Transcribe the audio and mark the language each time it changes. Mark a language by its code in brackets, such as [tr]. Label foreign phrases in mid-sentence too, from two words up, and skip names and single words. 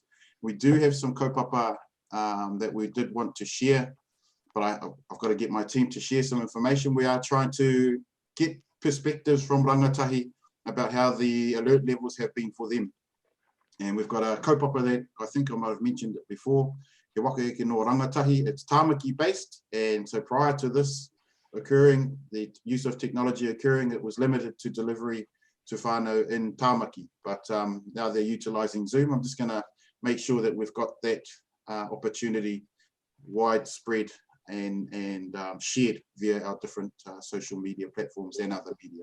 [en] We do have some kaupapa that we did want to share, but I've got to get my team to share some information. We are trying to get perspectives from rangatahi about how the alert levels have been for them. And we've got a kaupapa that I think I might have mentioned it before, [mi] He waka eke no rangatahi. [en] It's tāmaki based, and so prior to this occurring, the use of technology occurring, it was limited to delivery to whānau in tāmaki, but now they're utilising Zoom. I'm just going to make sure that we've got that opportunity widespread and shared via our different social media platforms and other media.